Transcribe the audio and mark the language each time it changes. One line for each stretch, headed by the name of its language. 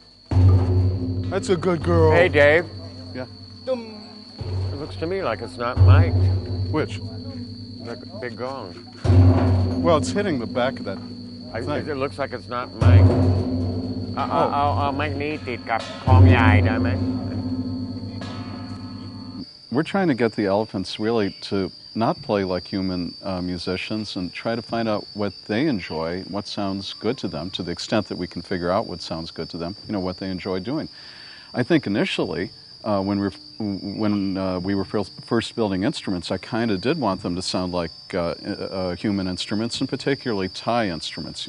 English: That's a good girl. Hey, Dave. Yeah. It looks to me like it's not mic'd. Which? Like a big gong. Well, it's hitting the back of that thing. It looks like it's not mic'd.
Thai: เอาไม้นี้ติดกับคล้องใหญ่ได้ไหม
English: We're trying to get the elephants really to not play like human musicians and try to find out what they enjoy, what sounds good to them, to the extent that we can figure out what sounds good to them, you know, what they enjoy doing. I think initially, when we were first building instruments, I kind of did want them to sound like human instruments, and particularly Thai instruments.